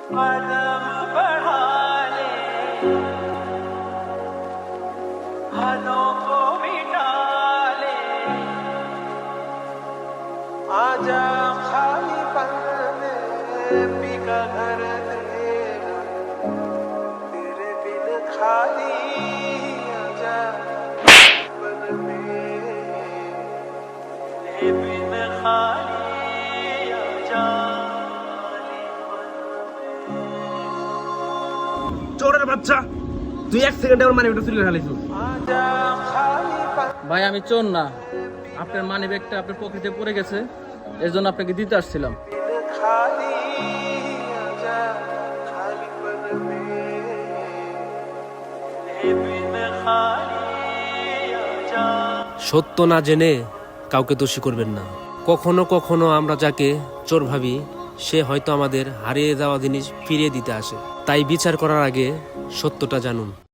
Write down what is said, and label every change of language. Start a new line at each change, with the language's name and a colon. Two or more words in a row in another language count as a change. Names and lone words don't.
Hindi: कदम बढ़ा ले, हालों को मिटा ले, आजा खाली पल में बिका घर तेरा, तेरे बिन खाली आजा पल में, तेरे बिन खाली आजा
Bangla: চোরের বাচ্চা, তুই 1 সেকেন্ডে আমার মানিব্যাগটা চুরি করে ফেলেছিস।
Hindi: आजा खाली पल।
Bangla: ভাই আমি চোর না, আপনার মানি ব্যাগটা আপনার পকেটে পড়ে গেছে, এর জন্য আপনাকে দিতে আসছিলাম।
Hindi: खाली आजा खाली पल में, तेरे बिन खाली आजा।
Bangla: সত্য না জেনে কাউকে দোষী করবেন না। কখনো কখনো আমরা যাকে চোর ভাবি সে হয়তো আমাদের হারিয়ে যাওয়া জিনিস ফিরিয়ে দিতে আসে। তাই বিচার করার আগে সত্যটা জানুন।